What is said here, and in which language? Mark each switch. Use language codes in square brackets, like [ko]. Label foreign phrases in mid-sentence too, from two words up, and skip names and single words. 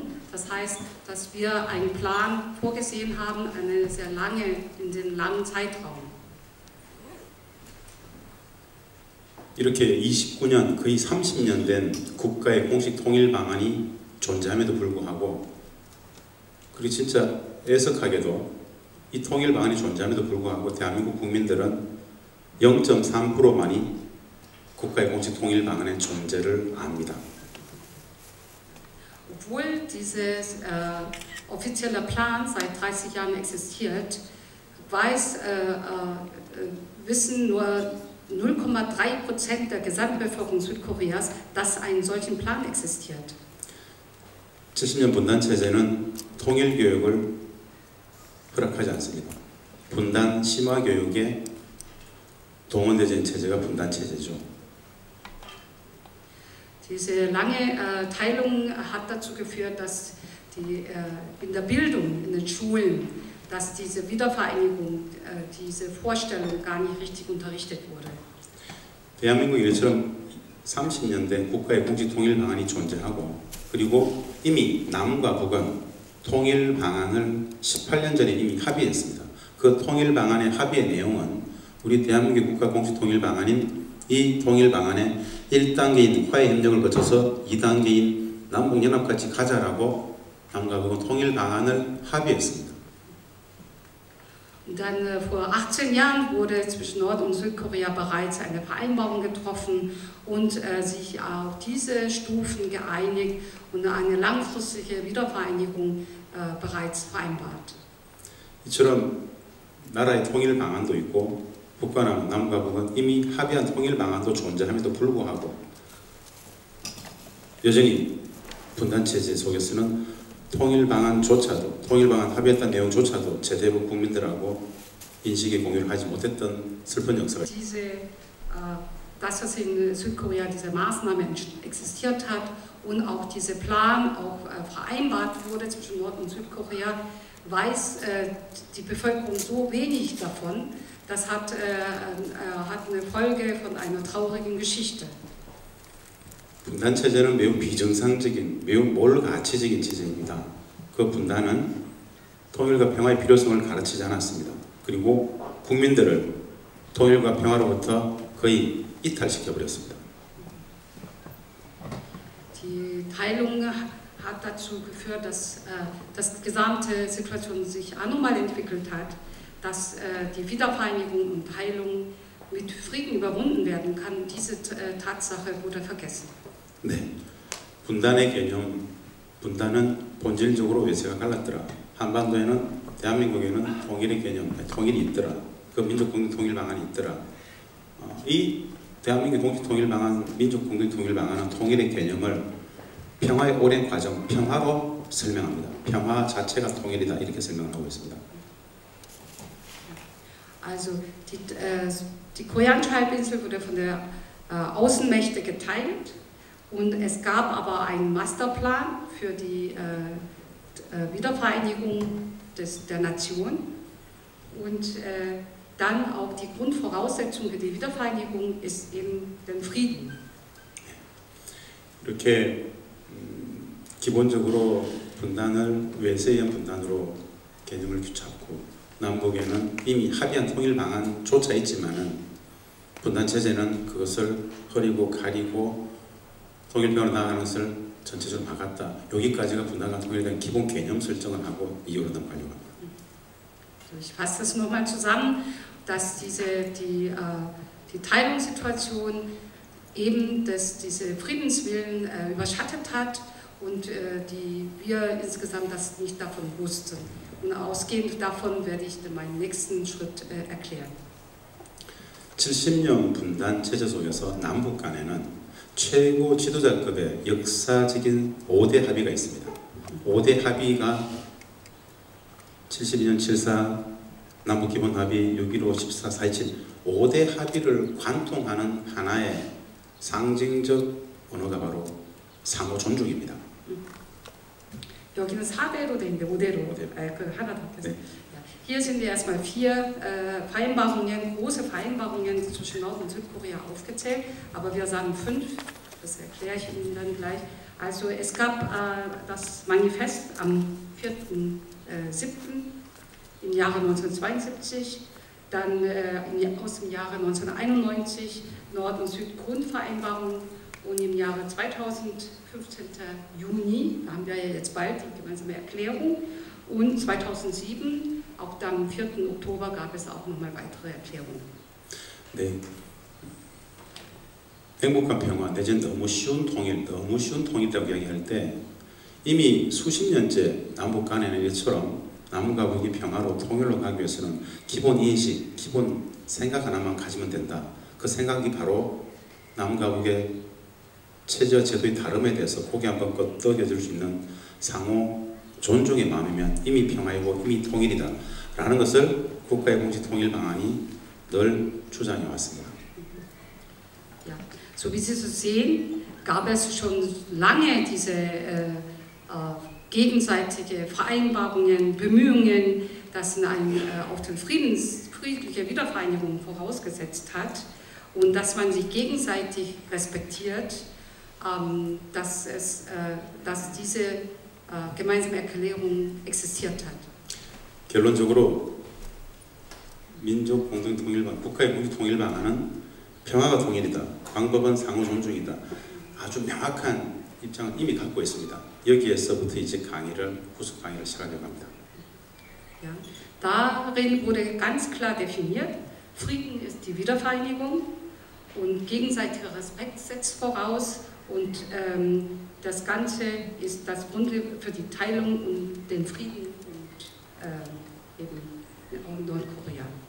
[de] Das heißt, dass wir einen Plan vorgesehen haben, in den langen Zeitraum. [ko] 이렇게 29년, 거의 30년 된 국가의 공식 통일 방안이 존재함에도 불구하고 그리고 진짜 애석하게도 이 통일 방안이 존재함에도 불구하고 대한민국 국민들은 0.3%만이 국가의 공식 통일 방안의 존재를 압니다. [de] Obwohl dieses offizielle Plan seit 30 Jahren existiert, wissen nur 0,3% der Gesamtbevölkerung Südkoreas, dass ein solchen Plan existiert. [ko] 70년 분단 체제는 통일 교육을 허락하지 않습니다. 분단 심화 교육에 동원되진 체제가 분단 체제죠. [de] Diese lange Teilung hat dazu geführt, dass in der Bildung, in den Schulen, dass diese Wiedervereinigung, diese Vorstellung gar nicht richtig unterrichtet wurde. [ko] 대한민국이 이처럼 30년 된 국가의 공식 통일 방안이 존재하고 그리고 이미 남과 북은 통일 방안을 18년 전에 이미 합의했습니다. 그 통일 방안의 합의의 내용은 우리 대한민국 국가 공식 통일 방안인 이 통일 방안의 1단계인 화해 협력을 거쳐서 2단계인 남북연합까지 가자라고 남과 북은 통일 방안을 합의했습니다. [de] Und dann vor 18 Jahren wurde zwischen Nord- und Südkorea bereits eine Vereinbarung getroffen und sich auf diese Stufen geeinigt und eine langfristige Wiedervereinigung bereits vereinbart. [ko] 이처럼 나라의 통일 방안도 있고 북과 남과 북은 이미 합의한 통일 방안도 존재함에도 불구하고 여전히 분단 체제 속에서는 통일 방안조차도 통일 방안 합의했던 내용조차도 제대로 국민들하고 인식의 공유를 하지 못했던 슬픈 역사가 [de] dass es in Südkorea diese Maßnahme existiert hat und auch dieser Plan auch vereinbart wurde zwischen Nord- und Südkorea, weiß die Bevölkerung so wenig davon. Das hat eine Folge von einer traurigen Geschichte. [ko] 분단 체제는 매우 비정상적인, 매우 몰가치적인 체제입니다. 그 분단은 통일과 평화의 필요성을 가르치지 않았습니다. 그리고 국민들을 통일과 평화로부터 거의 이탈시켜 버렸습니다. [de] Die Teilung hat dazu geführt, dass die gesamte Situation sich anormal entwickelt hat, dass die Wiedervereinigung und Heilung mit Frieden überwunden werden kann. Diese Tatsache wurde vergessen. [ko] 네, 분단의 개념, 분단은 본질적으로 외세가 갈랐더라. 한반도에는 대한민국에는 통일의 개념, 통일이 있더라. 그 민족 공동 통일 방안이 있더라. 이 대한민국 공식 통일 방안, 민족 공동 통일 방안은 통일의 개념을 평화의 오랜 과정, 평화로 설명합니다. 평화 자체가 통일이다 이렇게 설명을 하고 있습니다. [de] Also die koreanische Halbinsel wurde von der Außenmächte geteilt. Und es gab aber einen Masterplan für die Wiedervereinigung der Nation und dann auch die Grundvoraussetzung für die Wiedervereinigung ist eben der Frieden. [ko] 이렇게 기본적으로 분단을 외세에 의한 분단으로 개념을 잡고 남북에는 이미 합의한 통일 방안조차 있지만은 분단 체제는 그것을 흐리고 가리고 통일평화로 나아가는 것을 전체적으로 막았다. 여기까지가 분단과 통일에 대한 기본 개념 설정을 하고 이후로 넘어가려고 합니다. [de] Ich fasse das nochmal zusammen, dass die Teilungssituation eben diese Friedenswillen überschattet hat und die wir insgesamt das nicht davon wussten. Und ausgehend davon werde ich meinen nächsten Schritt erklären. [ko] 70년 분단 체제 속에서 남북 간에는 최고 지도자급의 역사적인 5대 합의가 있습니다. 5대 합의가 72년 74 남북기본합의, 6.15, 14, 4.27 5대 합의를 관통하는 하나의 상징적 언어가 바로 상호 존중입니다. 여기는 4대로 돼 있는데 5대로 그 하나 더 해서. [de] Hier sind erstmal 4 Vereinbarungen, große Vereinbarungen zwischen Nord- und Südkorea aufgezählt, aber wir sagen 5, das erkläre ich Ihnen dann gleich. Also es gab das Manifest am 4.7. im Jahre 1972, dann aus dem Jahre 1991 Nord- und Süd-Grundvereinbarung und im Jahre 2000, 15. Juni, da haben wir ja jetzt bald die gemeinsame Erklärung, und 2007, auch dann am 4. Oktober, gab es auch nochmal weitere Erklärungen. [ko] 네. 행복한 평화 내지는 너무 쉬운 통일이라고 이야기할 때 이미 수십 년째 남북 간에는 이처럼 남과 북이 평화로 통일로 가기 위해서는 기본 인식, 기본 생각 하나만 가지면 된다. 그 생각이 바로 남과 북의 체제와 제도의 다름에 대해서 고개 한번 끄덕여줄 수 있는 상호 존중의 마음이면 이미 평화이고 이미 통일이다 라는 것을 국가의 공식 통일 방안이 늘 주장해 왔습니다. [de] Ja, so wie Sie so sehen, gab es schon lange diese gegenseitige Vereinbarungen, Bemühungen, das auf die friedliche Wiedervereinigung vorausgesetzt hat und dass man sich gegenseitig respektiert, dass diese gemeinsame Erklärung existiert hat. [ko] 결론적으로 민족 공동 통일 방, 국가의 공동 통일 방안은 평화가 통일이다. 방법은 상호 존중이다. 아주 명확한 입장을 이미 갖고 있습니다. 여기에서부터 이제 후속 강의를 시작하려고 합니다. [de] Ja, darin wurde ganz klar definiert, Frieden ist die Wiedervereinigung und gegenseitiger Respekt setzt voraus und das Ganze ist das Grund für die Teilung und den Frieden und eben Nordkorea.